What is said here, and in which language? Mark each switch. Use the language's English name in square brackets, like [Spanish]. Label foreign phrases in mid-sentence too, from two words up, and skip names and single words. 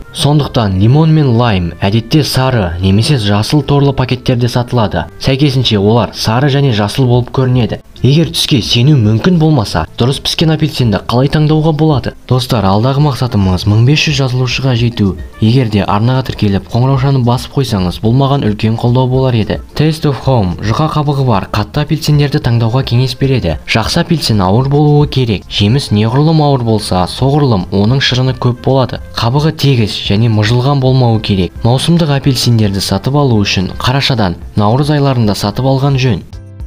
[Kazakh] Сондықтан лимон мен лайм әдетте сары немесе жасыл торлы пакеттерде сатылады. Сәйкесінше олар сары және жасыл болып көрінеді. Егер түске сену мүмкін болмаса, дұрыс піскен апельсинді қалай таңдауға болады? Достар, алдағы мақсатымыз 1500 жазылушыға жету. Егер де арнаға тіркеліп, қоңыраушаны басып қойсаңыз, бұл маған үлкен қолдау болар еді. Taste of Home жұқа қабығы бар қатты апельсиндерді таңдауға кеңес береді. Жақсы апельсин ауыр болуы керек. Жеміс неғұрлым ауыр болса, соғұрлым оның шырыны көп болады. Қабығы тегіс және мыжылған болмауы керек. Маусымдық апельсиндерді сатып алу үшін қарашадан наурыз айларында сатып алған жөн.